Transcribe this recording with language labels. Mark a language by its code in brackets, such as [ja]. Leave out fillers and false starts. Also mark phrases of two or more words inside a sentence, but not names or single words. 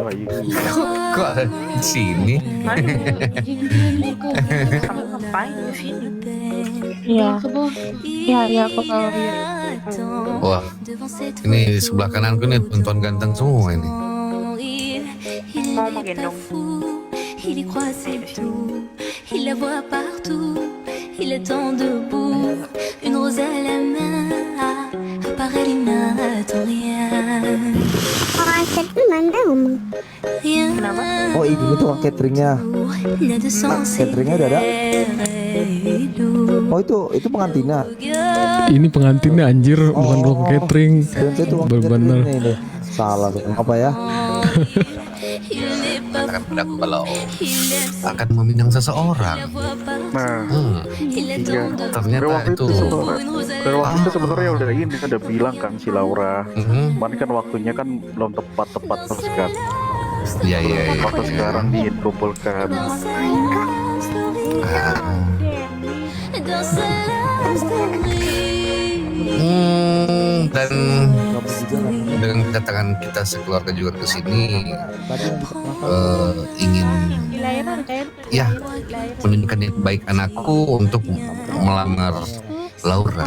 [id] Kok ada di sini? Kamu ngapain di sini? Iya, aku bawa dia. Wah, ini di sebelah kananku nih tuan-tuan ganteng semua ini. Mau menggendong. [fr] Il y croit c'est tout, il la voit partout, il attend debout, une rose à la main, apparaît il n'attend rien. [id] Orang catering mana omong? [fr] Rien [id] Oh, ini tukang cateringnya. [fr] n'a de sens et [id] Cateringnya udah ada. [fr] est doux. [id] Oh, itu pengantinnya. Ini pengantinnya anjir, bukan tukang catering. Dan saya tukang Bener-bener. cateringnya ini. Salah apa ya? [fr] Il n'est pas [id] Katakan padaku kalau akan meminang seseorang. Nah, [fr] il attend debout, [id] Ternyata itu. [fr] une rose à la [id] sebenarnya udah ini udah bilang kan si Laura. Mhm. Cuman kan waktunya kan belum tepat terus kan. Iya. Waktu sekarang dikumpulkan. [fr] dans sa [en] love story. [id] Dan dengan kedatangan kita sekeluarga juga ke sini ingin menunjukkan niat baik anakku untuk melamar Laura.